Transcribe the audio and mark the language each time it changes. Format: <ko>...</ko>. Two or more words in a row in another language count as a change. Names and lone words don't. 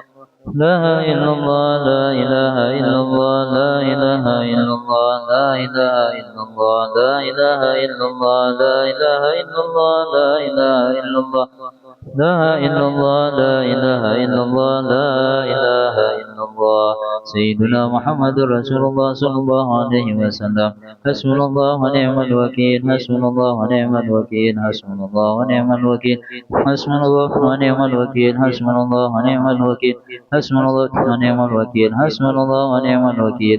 <ar>لا إلا الله، لا إله إلا الله، لا إله إلا الله، لا إله إلا الله، لا إله إلا الله، لا إله إلا الله، لا إله إلا الله. لا إلا الله، لا إله إلا الله، لا إله إلا الله. سيدنا محمد رسول الله صلى الله عليه وسلم. حسبنا الله ونعم الوكيل، حسبنا الله ونعم الوكيل، حسبنا الله ونعم الوكيل، حسبنا الله ونعم الوكيل، حسبنا الله ونعم الوكيل، حسبنا الله ونعم الوكيل، حسبنا الله ونعم الوكيل.</ar>